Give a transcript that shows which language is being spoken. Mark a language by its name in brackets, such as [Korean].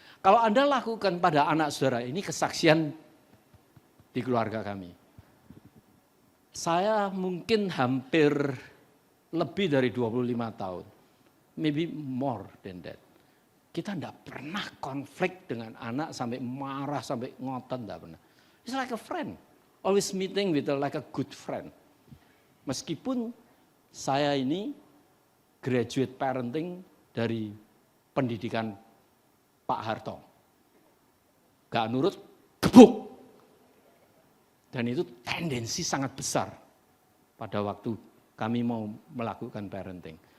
[Indonesian] Kalau Anda lakukan pada anak saudara, ini kesaksian di keluarga kami. Saya mungkin hampir lebih dari 25 tahun, [English] maybe more than that. [Indonesian] Kita tidak pernah konflik dengan anak sampai marah, sampai ngotot, tidak pernah. [English] It's like a friend, always meeting with like a good friend. [Indonesian] Meskipun saya ini graduate parenting dari pendidikan Pak Harto. Gak nurut, gebuk. Dan itu tendensi sangat besar pada waktu kami mau melakukan parenting.